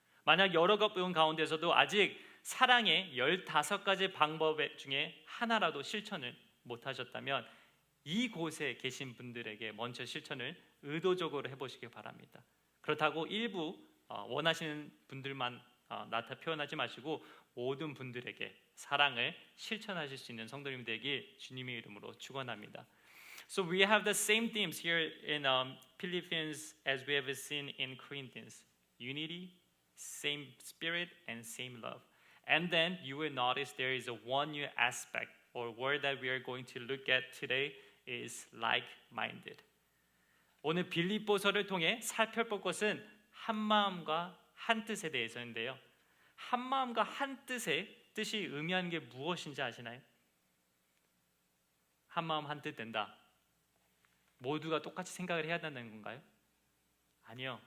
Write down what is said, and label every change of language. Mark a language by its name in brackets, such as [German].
[Korean] 만약 여러 분 가운데서도 아직 사랑의 15가지 방법 중에 하나라도 실천을 못하셨다면 이곳에 계신 분들에게 먼저 실천을 의도적으로 해보시기 바랍니다. 그렇다고 일부 원하시는 분들만 표현하지 마시고 모든 분들에게 사랑을 실천하실 수 있는 성도님 되길 주님의 이름으로 축원합니다. [English] So we have the same themes here in Philippians as we have seen in Corinthians. Unity, same spirit, and same love. And then you will notice there is a one new aspect or word that we are going to look at today is like-minded. [Korean] 오늘 빌립보서를 통해 살펴볼 것은 한 마음과 한 뜻에 대해서인데요. 한 마음과 한 뜻의 뜻이 의미하는 게 무엇인지 아시나요? 한 마음 한 뜻 된다. 모두가 똑같이 생각을 해야 된다는 건가요? 아니요.